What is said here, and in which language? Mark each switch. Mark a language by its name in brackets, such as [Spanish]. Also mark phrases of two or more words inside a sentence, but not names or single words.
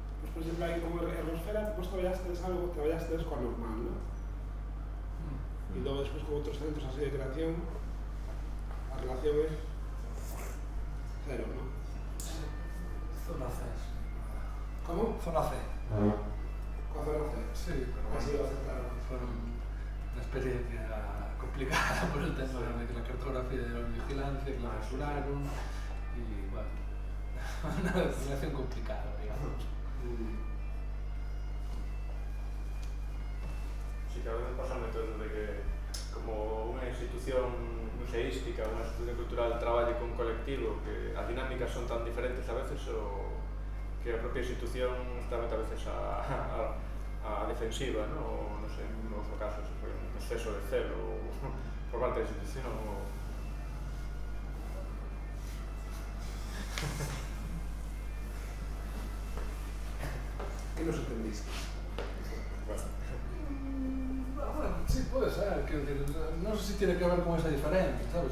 [Galician] por exemplo, aí como Ergosfera, vos traballastedes coa normal, ¿no? E logo despois con outros centros así de creación, a relación é cero, ¿no? Zona C. Como? Zona C. Coa zona C? [Spanish] Sí, pero Así lo aceptaron. fue una experiencia complicada por el tema de la cartografía de la vigilancia, que la rasuraron y bueno, una relación complicada, digamos. [Galician] Sí, que a veces pasa todo de que como unha institución museística, unha institución cultural traballe con colectivo, que as dinámicas son tan diferentes a veces o que a propia institución está a veces a defensiva, ¿no? O non sei, en outros casos foi un exceso de celo por parte da institución o... Que nos entendiste? [Spanish] Bueno, sí, puede ser, quiero decir, no sé si tiene que ver con esa diferencia, ¿sabes?